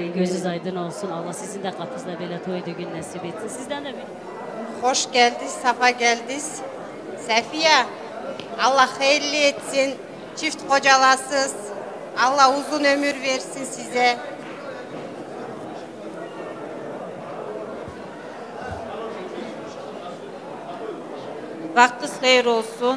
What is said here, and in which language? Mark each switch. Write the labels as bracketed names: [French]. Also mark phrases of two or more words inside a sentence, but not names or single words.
[Azerbaijani] Gözünüz aydın olsun. Allah sizin də qapınızda belə toydu gün nəsib etsin. Sizdən də bir... [Turkish] Hoş geldiniz, safa geldiniz. Safiye, Allah hayırlı etsin. Çift kocalasız. Allah uzun ömür versin size. Vaktiniz hayır olsun.